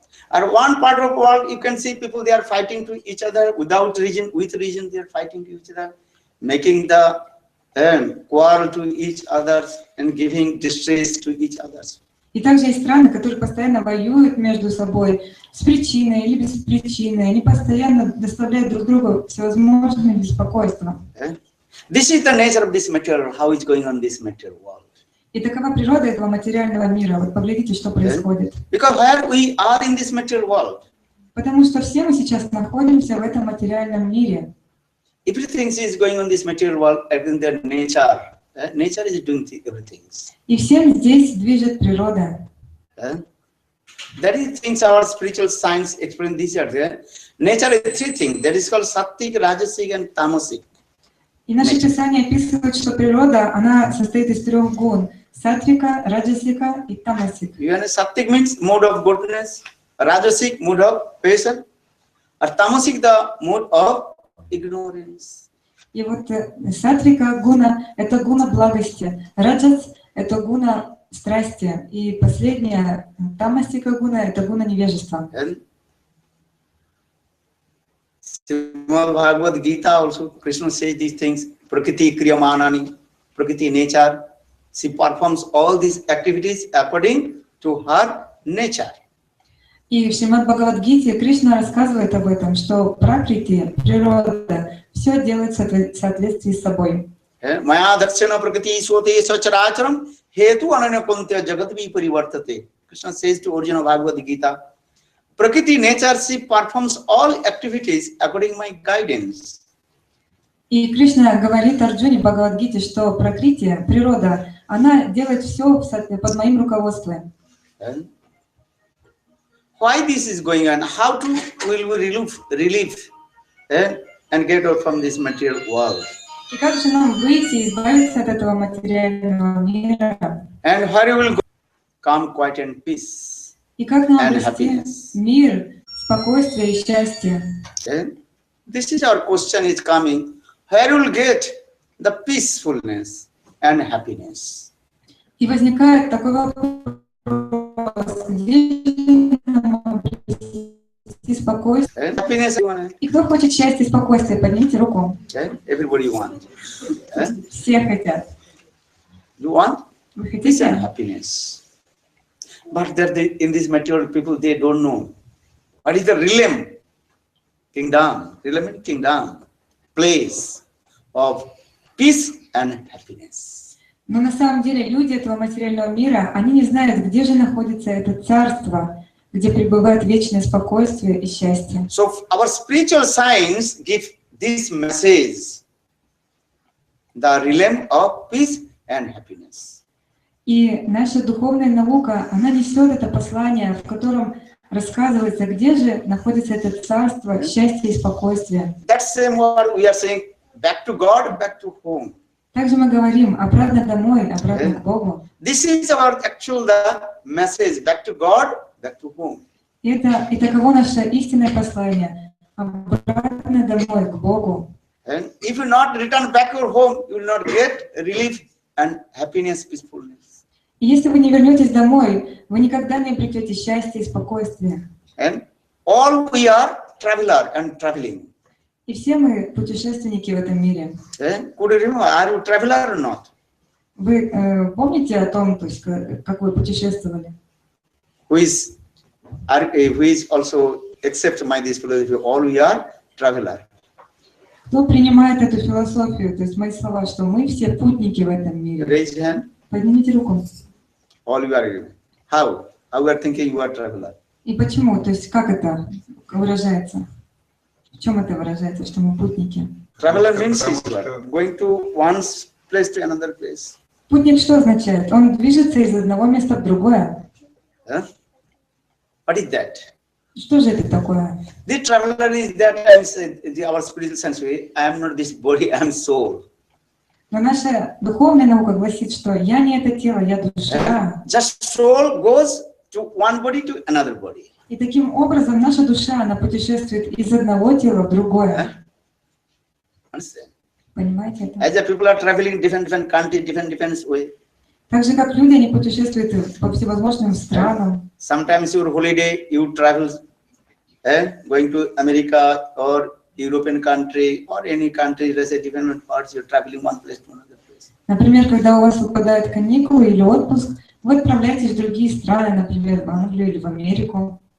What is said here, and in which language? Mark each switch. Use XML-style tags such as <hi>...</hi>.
<en>And one part of the world, you can see people, they are fighting to each other without reason, with reason, they are fighting to each other, making the quarrel to each other and giving distress to each other.</en> <ru>И также есть страны, которые постоянно воюют между собой с причиной или без причины. Они постоянно доставляют друг другу всевозможные беспокойства.</ru> <en>This is the nature of this material, how it's going on this material world.</en> <ru>И такова природа этого материального мира. Вот поглядите, что происходит.</ru> <en>Because where we are in this material world,</en> <ru>Потому что все мы сейчас находимся в этом материальном мире.</ru> <en>everything is going on this material world in their nature. Nature is doing everything.</en> <ru>И всем здесь движет природа.</ru> <en>That is things our spiritual science explain this here. Nature is three things. That is called Sattvik, Rajasic and Tamasic.</en> <ru>И наше Писание описывает, что природа, она состоит из 3 гун. Сатвика, Раджасика и Тамасик.</ru> <en>Sattvik means mode of goodness, Rajasic mode of passion, or Tamasic the mode of ignorance.</en> <ru>И вот сатвика гуна – это гуна благости, раджас – это гуна страсти, и последняя тамасика гуна – это гуна невежества.</ru> <en>Srimad Bhagavad Gita also, Krishna says these things,</en> <sa>Prakriti Kriyamanani,</sa> <en>Prakriti nature. She performs all these activities according to her nature.</en> <ru>И в Шримад Бхагавад-гите Кришна рассказывает об этом, что пракрити, природа, все делает в соответствии с собой.</ru> <sa>Maya dakshana prakriti sote sacharacharam hetu ananya kuntya jagat vi parivartate.</sa> <en>Krishna says to Arjuna Bhagavad Gita, Prakriti nature, she performs all activities according to my guidance.</en> <ru>И Кришна говорит Арджуне в Бхагавад-гите, что пракрити, природа, она делает все под моим руководством.</ru> <en>Why this is going on? How to will we relieve and get out from this material world?</en> <ru>И как же нам выйти, избавиться от этого материального мира?</ru> <en>And where you will go? Calm, quiet and peace.</en> <ru>И как нам</ru> <en>And</en> <ru>обрести</ru> <en>happiness.</en> <ru>мир, спокойствие и счастье?</ru> <en>This is our question is coming. Where you will get the peacefulness and happiness?</en> <ru>И возникает такой вопрос, где нам обрести спокойствие?</ru> <en>Happiness you want.</en> <ru>И кто хочет счастья и спокойствия? Поднимите руку.</ru> <en>Everybody want.</en> <ru>Все хотят.</ru> <en>You want</en> <ru>Вы</ru> <en>peace and happiness. But in this material people, they don't know. What is the realm? Kingdom. Realm means kingdom. Place of peace and happiness.</en> <ru>Но на самом деле люди этого материального мира, они не знают, где же находится это царство, где пребывает вечное спокойствие и счастье.</ru> <en>So our spiritual science gives this message. The realm of peace and happiness.</en> <ru>И наша духовная наука, она несет это послание, в котором рассказывается, где же находится это царство счастья и спокойствия.</ru> <en>That's same what we are saying. Back to God, back to home.</en> <ru>Также мы говорим обратно домой, обратно к Богу.</ru> <en>This is our actual the message. Back to God, back to home.</en> <ru>И таково наше истинное послание. Обратно домой, к Богу.</ru> <en>And if you not return back to your home, you will not get relief and happiness, peacefulness.</en> <ru>И если вы не вернетесь домой, вы никогда не обретете счастья и спокойствия.</ru> <en>And all we are traveler and traveling.</en> <ru>И все мы путешественники в этом мире.</ru> <en>Could you remember, are you traveler or not?</en> <ru>Вы помните о том, то есть, как вы путешествовали?</ru> <en>Who is also accept my this philosophy? All we are traveler.</en> <ru>Кто принимает эту философию, то есть мои слова, что мы все путники в этом мире?</ru> <en>Raise your hand.</en> <ru>Поднимите руку.</ru> <en>All you are. How? How you are thinking you are traveler?</en> <ru>И почему? То есть как это выражается? В чем это выражается, что мы путники?</ru> <en>Traveler means going to one place to another place.</en> <ru>Путник что означает? Он движется из одного места в другое.</ru> <en>What is that?</en> <ru>Что же это такое?</ru> <en>The traveler is that our spiritual sense way. I am not this body, I am soul.</en> <ru>Но наша духовная наука гласит, что я не это тело, я душа.</ru> <en>Just soul goes to one body to another body.</en> <ru>И таким образом наша душа, она путешествует из одного тела в другое.</ru> <en>Understand?</en> <ru>Понимаете это?</ru> <en>As the people are traveling different countries, different way.</en> <ru>Так же, как люди, они путешествуют по всевозможным странам.</ru> <en>Sometimes your holiday, you travel, going to America or European country or any country, let's say different parts, you're traveling one place to another place.</en> <ru>Например, когда у вас выпадают каникулы или отпуск, вы отправляетесь в другие страны, например, в Англию или в Америку.</ru>